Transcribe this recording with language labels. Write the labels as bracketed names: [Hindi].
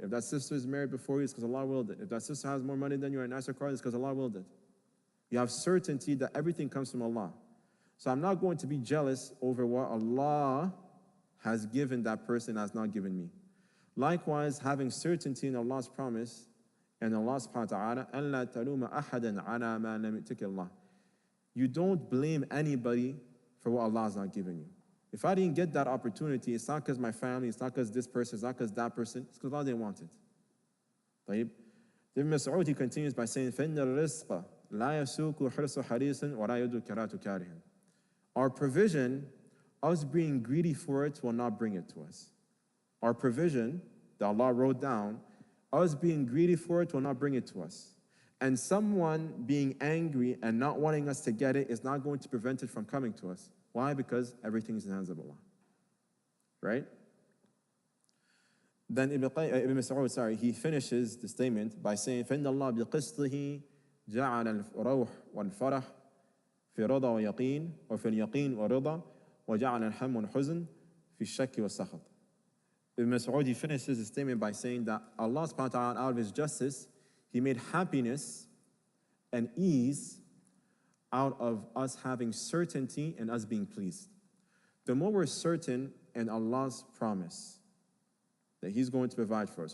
[English] If that sister is married before you, it's because Allah willed it. If that sister has more money than you and a nicer car, it's because Allah willed it. You have certainty that everything comes from Allah. So I'm not going to be jealous over what Allah has given that person has not given me. Likewise, having certainty in Allah's promise And Allah subhanahu wa ta'ala, [Arabic] أَلَّا تَلُومَ أَحَدًا عَلَى مَا لَمْ يُؤْتِكَ اللَّهُ. [English] You don't blame anybody for what Allah has not given you. If I didn't get that opportunity, it's not because my family, it's not because this person, it's not because that person, it's because Allah didn't want it. [Arabic] طيب. [English] Ibn Mas'ud, he continues by saying, [Arabic] فَإِنَّ الرِّزْقَ لَا يَسُوقُ حِرْصُ حَرِيصٍ وَلَا يَدُّ كَرَاتُ كَارِهٍ. [English] Our provision, us being greedy for it, will not bring it to us. Our provision that Allah wrote down, us being greedy for it will not bring it to us. And someone being angry and not wanting us to get it is not going to prevent it from coming to us. Why? Because everything is in the hands of Allah. Right? Then Ibn Mas'ud, he finishes the statement by saying, [Arabic] فَإِنَّ اللَّهَ بِقِسْطِهِ جَعَلَ الْروح وَالْفَرَحِ في رضا ويقين وفي اليقين ورضا وجعل الهم والحزن في الشك والسخط. [English] Ibn Mas'ud, he finishes his statement by saying that Allah subhanahu wa ta'ala, out of His justice, He made happiness and ease out of us having certainty and us being pleased. The more we're certain in Allah's promise that He's going to provide for us.